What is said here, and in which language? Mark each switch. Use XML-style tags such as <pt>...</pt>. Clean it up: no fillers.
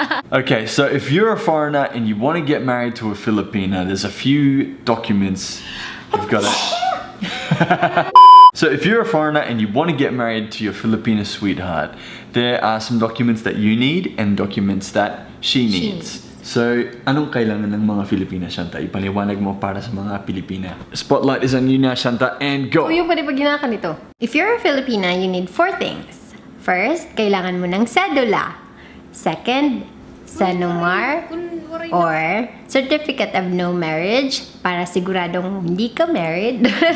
<en>Okay, so if you're a foreigner and you want to get married to a Filipina, there's a few documents you've got to... So if you're a foreigner and you want to get married to your Filipino sweetheart, there are some documents that you need and documents that she needs.</en> <tl>So, anong kailangan ng mga Filipina, Shanta? Ipaliwanag mo para sa mga Pilipina.</tl> <en>Spotlight is on you now, Shanta, and go!</en> <tl>Yung pwede pag ginawa ka nito.</tl> <en>If you're a Filipina, you need 4 things.</en> <tl>First, kailangan mo ng cedula. Second, Senomar or</tl> <en>Certificate of No Marriage</en> <tl>para siguradong hindi ka married.</tl>